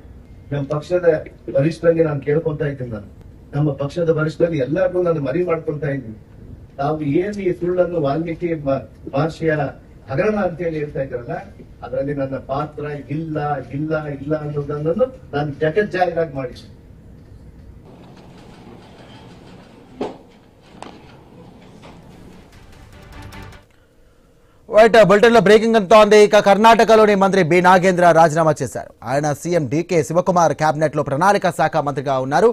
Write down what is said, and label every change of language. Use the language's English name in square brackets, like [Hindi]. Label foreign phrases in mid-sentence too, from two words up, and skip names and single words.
[Kannada] ನಮ್ಮ ಪಕ್ಷದ ವರಿಷ್ಠರಿಗೆ ನಾನು ಕೇಳ್ಕೊಂತ ಇದ್ದೀನಿ. ನಮ್ಮ ಪಕ್ಷದ ವರಿಷ್ಠರಲ್ಲಿ ಎಲ್ಲರಿಗೂ ನಾನು ಮನವಿ ಮಾಡ್ಕೊಂತ ಇದ್ದೀನಿ. ತಾವು ಏನ್ ಈ ಸುಳ್ಳನ್ನು ವಾಲ್ಮೀಕಿ ಭಾಷೆಯ ಹಗರಣ ಅಂತ ಹೇಳಿ ಹೇಳ್ತಾ ಇದ್ರಲ್ಲ, ಅದರಲ್ಲಿ ನನ್ನ ಪಾತ್ರ ಇಲ್ಲ ಇಲ್ಲ ಇಲ್ಲ ಅನ್ನೋದನ್ನು ನಾನು ಜಗಜ್ಜಾಹಿರಾಗಿ ಮಾಡಿ. [Telugu] రైట్ బులెటిన్ లో బ్రేకింగ్ అంతోంది. ఇక కర్ణాటకలోని మంత్రి బి నాగేంద్ర రాజీనామా చేశారు. ఆయన సీఎం డీకే శివకుమార్ కేబినెట్ లో ప్రణాళిక శాఖ మంత్రిగా ఉన్నారు.